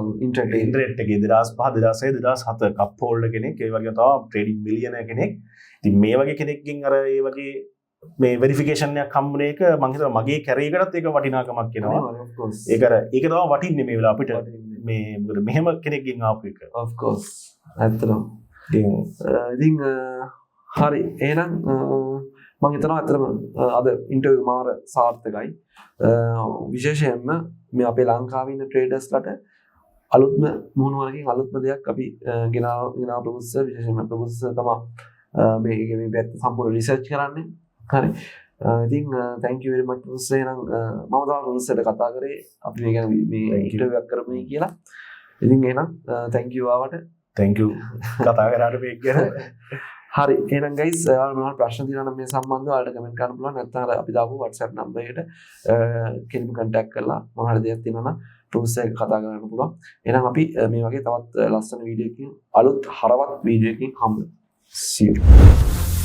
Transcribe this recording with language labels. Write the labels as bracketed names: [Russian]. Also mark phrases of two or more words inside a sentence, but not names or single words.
[Sinhala] ඉන්ටර්නෙට් එකේ 2005 2006 2007 [English] cup holder [Sinhala] කෙනෙක්. ඒ වගේ තමයි [English] trading millionaire [Sinhala] කෙනෙක්. ඉතින් මේ වගේ කෙනෙක්ගෙන් අර ඒ වගේ මේ වෙරිෆිකේෂන් එකක් හම්බුන එක මම හිතනවා මගේ කැරියරයකටත් ඒක වටිනාකමක් වෙනවා. ඒක තමයි වටින්නේ මේ වෙලාව අපිට මේ මොකද මෙහෙම කෙනෙක්ගෙන් ආපු එක. [English] of course ඇත්තටම. [Sinhala] ඉතින් හරි එහෙනම් මම හිතනවා ඇත්තටම අද ඉන්ටර්වියු මාර සාර්ථකයි. විශේෂයෙන්ම මේ අපේ ලංකාවේ ඉන්න ට්‍රේඩර්ස්ලට අලුත්ම මුහුණුවරකින් අලුත්ම දෙයක් අපි ගෙනාව ප්‍රොෆෙසර් විශේෂයෙන්ම ප්‍රොෆෙසර් තමයි මේ පැත්ත සම්පූර්ණ රිසර්ච් කරන්නේ. හරි. ඉතින් [English] thank you very much [Sinhala] ප්‍රොෆෙසර්. එහෙනම් මම තමයි ප්‍රොෆෙසර්ට කතා කරේ අපි මේ ගැන මේ ඉන්ටර්වියු එකක් කරමු කියලා. ඉතින් එහෙනම් [English] thank you [Sinhala] ආවට. [English] thank you [Sinhala] කතා කරාට මේක ගැන. හරි එහෙනම් guys ඔයාලා මොනවද ප්‍රශ්න තියෙනවා නම් මේ සම්බන්ධව ඔයාලට කමෙන්ට් කරන්න පුළුවන්. නැත්නම් අර අපි දාපු WhatsApp නම්බර් එකට කෙලින්ම contact කරලා මොනවාරි දෙයක් තියෙනවා නම් ප්‍රොෆෙසර් එක්ක කතා කරන්න පුළුවන්. එහෙනම් අපි මේ වගේ තවත් ලස්සන වීඩියෝ එකකින් අලුත් හරවත් වීඩියෝ එකකින් හම්බ වෙමු. [English] see you.